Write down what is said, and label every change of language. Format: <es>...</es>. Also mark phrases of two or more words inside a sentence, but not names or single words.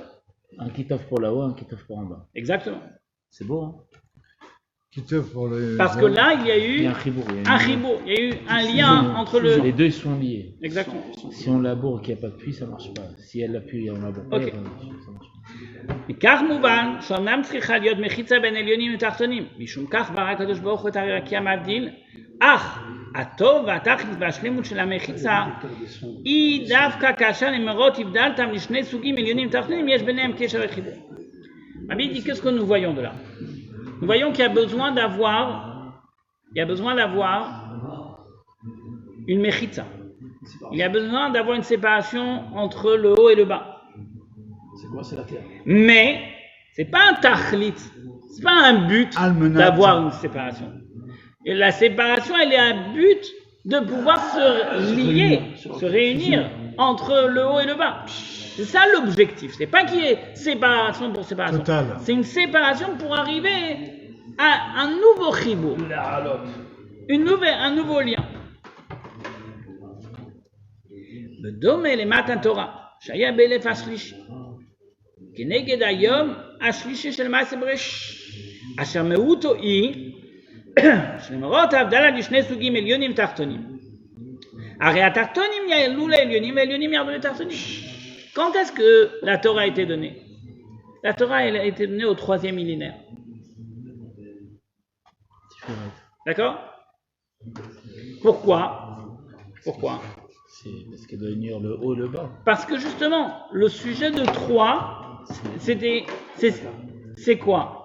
<fr>un kitov pour là-haut, un kitov pour en bas. Exactement. C'est beau, hein? Qui te pour le. Parce que là, il y a Il y eu a un chibour. un chibou, il y a eu un lien entre le... Les deux ils sont liés. Exactement. Si on laboure et qu'il n'y a pas de pluie, ça ne marche pas. Si elle a pluie et on laboure pas, Ok. ça marche pas.</fr> <he>מכך מובן שאומנם צריכה להיות מחיצה בין עליונים לתחתונים, משום כך ברא הקדוש ברוך הוא את הרקיע מבדיל, אך הטוב והתכלית והשלמות של המחיצה היא דווקא כאשר נמרות הבדלתם לשני סוגים עליונים ותחתונים, יש ביניהם קשר וחיבור.</he> <fr>Rabbi dit, qu'est-ce que nous voyons de là? Nous voyons qu'il y a besoin d'avoir une mechitza. Il y a besoin d'avoir une séparation entre le haut et le bas. C'est quoi? C'est la terre. Mais c'est pas un tachlit, c'est pas un but Almenat. d'avoir une séparation. Et la séparation, elle est un but de pouvoir se lier, se réunir entre le haut et le bas. C'est ça l'objectif. C'est pas qu'il y ait séparation pour séparation. Total. C'est une séparation pour arriver à un nouveau chibou, un nouveau lien.</fr> <he>בדומה למתן תורה, שהיה באלף השלישי. כנגד היום השלישי של מעשה בראשית, אשר מהותו היא שלמרות ההבדלה לשני סוגים עליונים ותחתונים. הרי התחתונים יעלו לעליונים והעליונים ירדו לתחתונים.</he> <fr>Quand est-ce que la Torah a été donnée? La Torah elle a été donnée au 3e millénaire. D'accord? Pourquoi? C'est parce qu'il doit unir le haut et le bas. Parce que justement, le sujet de 3, c'est quoi?</fr>